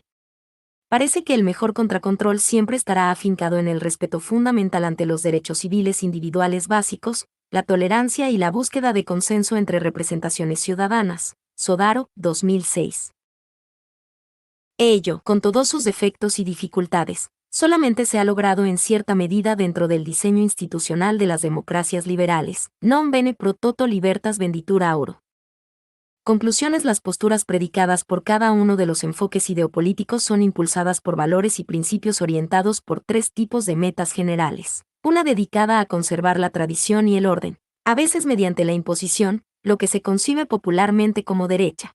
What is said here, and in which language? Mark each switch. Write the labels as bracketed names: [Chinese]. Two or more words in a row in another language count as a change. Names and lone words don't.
[Spanish] Parece que el mejor contracontrol siempre estará afincado en el respeto fundamental ante los derechos civiles individuales básicos, la tolerancia y la búsqueda de consenso entre representaciones ciudadanas. Sodaro, 2006. Ello, con todos sus defectos y dificultades, solamente se ha logrado en cierta medida dentro del diseño institucional de las democracias liberales. [Latin] Non bene pro toto libertas venditura auro. [Spanish] Conclusiones: las posturas predicadas por cada uno de los enfoques ideopolíticos son impulsadas por valores y principios orientados por tres tipos de metas generales. Una dedicada a conservar la tradición y el orden, a veces mediante la imposición, lo que se concibe popularmente como derecha.